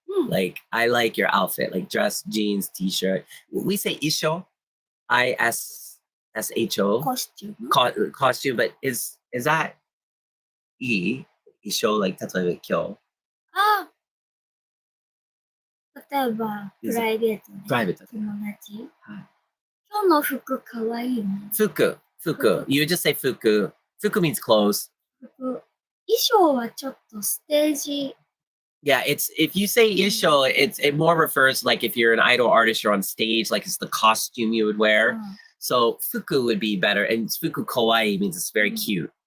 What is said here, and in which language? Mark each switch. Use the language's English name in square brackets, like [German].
[English] Like, I like your outfit, like dress, jeans, t-shirt. We say isho, ISSHO, costume, but is that isho, like, [Japanese] 例えば今日。あ、例えばプライベートでプライベートで友達、はい今日の服かわいいね。服。 [English] You just say 服 means clothes. [Japanese] 衣装はちょっとステージ。 [English] Yeah, it's if you say isho, it more refers like if you're an idol artist, you're on stage, like it's the costume you would wear. So fuku would be better, and fuku kawaii means it's very cute.